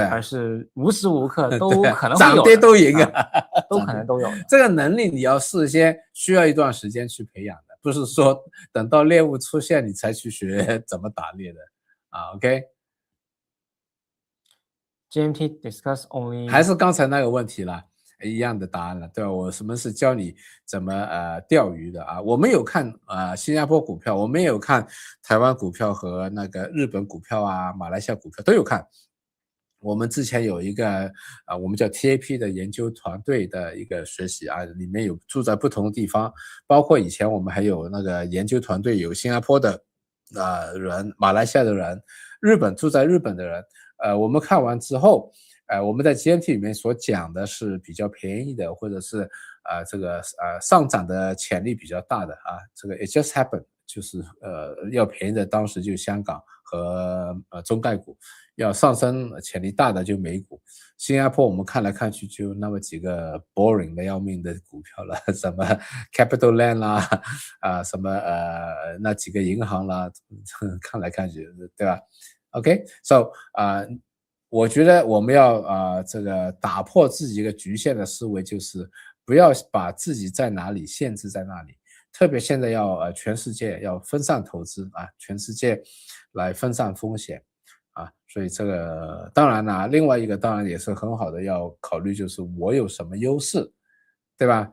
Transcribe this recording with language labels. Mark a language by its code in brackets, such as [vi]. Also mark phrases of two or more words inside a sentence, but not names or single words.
[zh] 而是無時無刻都可能會有的，漲跌都贏都可能都有的。這個能力你要事先需要一段時間去培養的。不是說等到獵物出現你才去學怎麼打獵的OK。 [en] GMT discuss only [zh] 還是剛才那個問題啦，一樣的答案了，對吧？我什麼是教你怎麼釣魚的我們有看新加坡股票，我們也有看台灣股票和那個日本股票馬來西亞股票都有看。我們之前有一個我們叫 TAP 的研究團隊的一個學習裡面有住在不同的地方，包括以前我們還有那個研究團隊有新加坡的人、馬來西亞的人、日本住在日本的人，我們看完之後我們在 GMT 裡面所講的是比較便宜的，或者是這個上漲的潛力比較大的這個 [en] it just happened [zh] 就是要便宜的當時就香港和中概股，要上升潛力大的就美股。新加坡我們看來看去就那麼幾個 boring 的要命的股票了，什麼 Capital Land 啦什麼那幾個銀行啦，看來看去對吧 [en] OK so [zh] 我覺得我們要這個打破自己一個局限的思維，就是不要把自己在哪裡限制在那裡，特別現在要全世界要分散投資全世界來分散風險所以這個當然啦，另外一個當然也是很好的要考慮，就是我有什麼優勢，對吧？